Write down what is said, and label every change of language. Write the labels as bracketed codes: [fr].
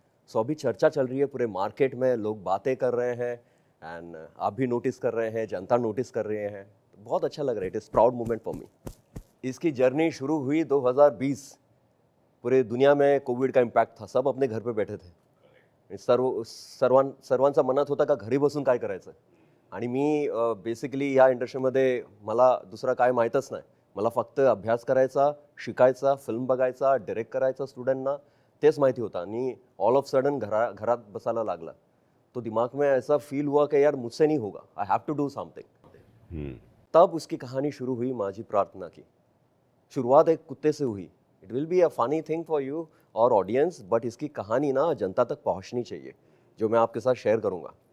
[hi] सो अभी चर्चा चल रही है पूरे मार्केट में, लोग बातें कर रहे हैं, एंड आप भी नोटिस कर रहे हैं, जनता नोटिस कर रहे हैं. बहुत अच्छा लग रहा है. [en] It is proud moment for me. [hi] इसकी जर्नी शुरू हुई 2020. पूरे दुनिया में कोविड का इम्पॅक्ट था, सब अपने घर पे बैठे थे. [mr] सर्वांचा मनात होता का घरी बसून काय करायचं. आणि मी बेसिकली या इंडस्ट्रीमध्ये मला दुसरा काय माहीतच नाही. मला फक्त अभ्यास करायचा, शिकायचा, फिल्म बघायचा, डायरेक्ट करायचा स्टुडंटना, तेच माहिती होता. आणि ऑल ऑफ सडन घरात बसायला लागला. [hi] तो दिमाग में ऐसा फील हुआ कि यार मुझसे नहीं होगा, [en] I have to do something. [hi] तब उसकी कहानी शुरू हुई माझी प्रार्थना की. शुरुआत एक कुत्ते से हुई. [en] it will be a funny thing for you [hi] और ऑडियंस, बट इसकी कहानी ना जनता तक पहुंचनी चाहिए, जो मैं आपके साथ शेयर करूंगा.